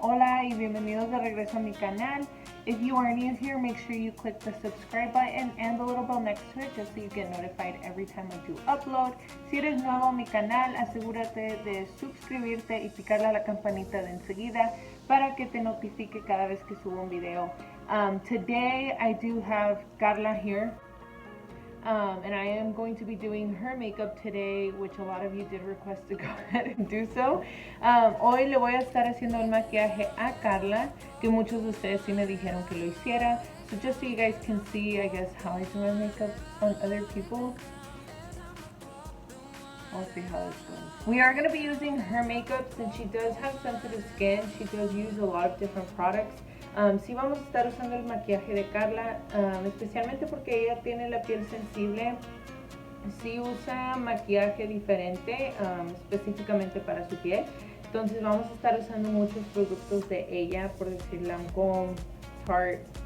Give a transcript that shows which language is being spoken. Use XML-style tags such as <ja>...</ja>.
<es>Hola y bienvenidos de regreso a mi canal.</es> <en>If you are new here, make sure you click the subscribe button and the little bell next to it just so you get notified every time I do upload.</en> <es>Si eres nuevo a mi canal, asegúrate de suscribirte y picarle a la campanita de enseguida para que te notifique cada vez que subo un video.</es> <en>Today I do have Karla here. And I am going to be doing her makeup today, which a lot of you did request to go ahead and do so.</en> <es>Hoy le voy a estar haciendo el maquillaje a Karla, que muchos de ustedes sí me dijeron que lo hiciera.</es> <en>So just so you guys can see, I guess, how I do my makeup on other people. I'll see how this goes. We are going to be using her makeup since she does have sensitive skin. She does use a lot of different products.</en> <es>Sí vamos a estar usando el maquillaje de Karla, especialmente porque ella tiene la piel sensible. Sí usa maquillaje diferente, específicamente para su piel. Entonces vamos a estar usando muchos productos de ella, por decir Lancome, Tarte.</es>